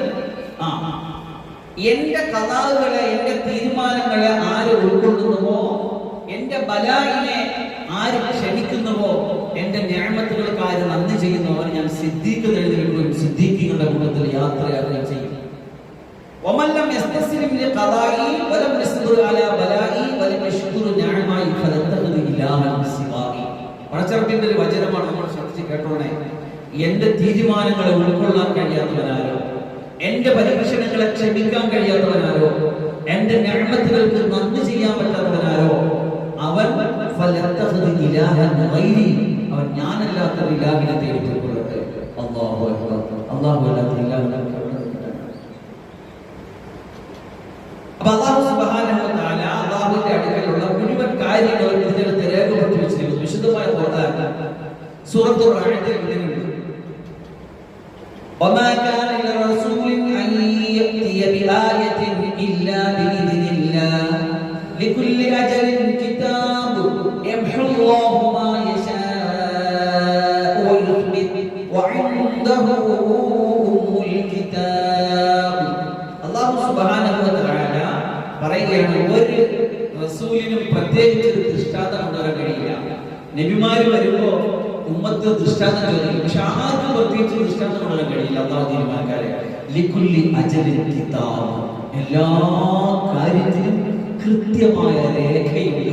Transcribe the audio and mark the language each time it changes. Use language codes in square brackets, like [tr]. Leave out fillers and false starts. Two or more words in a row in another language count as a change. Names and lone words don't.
[ml] എന്റെ കഥാകളെ, എന്റെ തീരുമാനങ്ങളെ ആര് ഉൾക്കൊള്ളുന്നുവോ, എന്റെ ബലായിനെ ആര് ക്ഷണിക്കുന്നുവോ, എന്റെ എന്റെ നിഅമത്തുകൾക്കായി നന്ദി ചെയ്യുന്നവർ ഞാൻ സിദ്ദീഖ് എഴുതി വെക്കുകയും സിദ്ദീഖികളുടെ കൂട്ടത്തിൽ യാത്രയാക്കുകയും ചെയ്യും. [ar] ومن لم يستسلم لقضائي ولم يصبر على بلائي ولم يشكر نعمائي فليتخذ إلها بسوائي. [ml] പടച്ചറപ്പിന്റെ ഒരു വചനമാണ്, നമ്മൾ ശ്രദ്ധിച്ച് കേട്ടോണേ. എന്റെ തീരുമാനങ്ങളെ ഉൾക്കൊള്ളാൻ കഴിയാത്തവനാരോ, എന്റെ പരീക്ഷണങ്ങളെ ക്ഷമിക്കാൻ കഴിയാത്തവനാരോ, എന്റെ നിഅമത്തുകൾക്ക് നന്ദി ചെയ്യാൻ പറ്റാത്തവനാരോ, അവൻ [ar] فليتخذ إلها غيري, [ml] അവൻ ഞാനല്ലാത്ത ഇലാഹിനെ തേടിക്കൊള്ളട്ടെ. [ar] الله أكبر. [ml] അല്ലാഹു അല്ലാത്ത ഇലാഹിനെ. അപ്പോൾ അല്ലാഹു [ar] سبحانه وتعالى [ml] അല്ലാഹുവിന്റെ അടുക്കലുള്ള മുഴുവൻ കാര്യങ്ങളും ഇതിനകത്ത് രേഖപ്പെടുത്തി വെച്ചിരിക്കുന്നു. വിശുദ്ധമായ ഖുർആൻ സൂറത്തുർ റഅദിൽ ഇതിലുണ്ട്. [ar] وما كان لرسول أن يأتي بآية إلا بإذن الله لكل أجل كتاب يمحو الله ما يشاء ويثبت وعنده أم الكتاب. الله سبحانه وتعالى [ml] പറയുകയാണ്, ഒരു റസൂലിനും പ്രത്യേകിച്ച് ഒരു ദൃഷ്ടാന്തം കൊണ്ടുവരാൻ കഴിയില്ല. നബിമാര് വരുമ്പോ ഉമ്മത്ത് ദൃഷ്ടാന്തം ചോദിക്കും, പക്ഷെ ആർക്കും പ്രത്യേകിച്ച് ദൃഷ്ടാന്തം കൊണ്ടുവരാൻ കഴിയില്ല. അല്ലാഹു തീരുമാനക്കാരെ [ar] لكل أجل كتاب, [ml] എല്ലാ കാര്യത്തിലും കൃത്യമായ രേഖയുണ്ട്.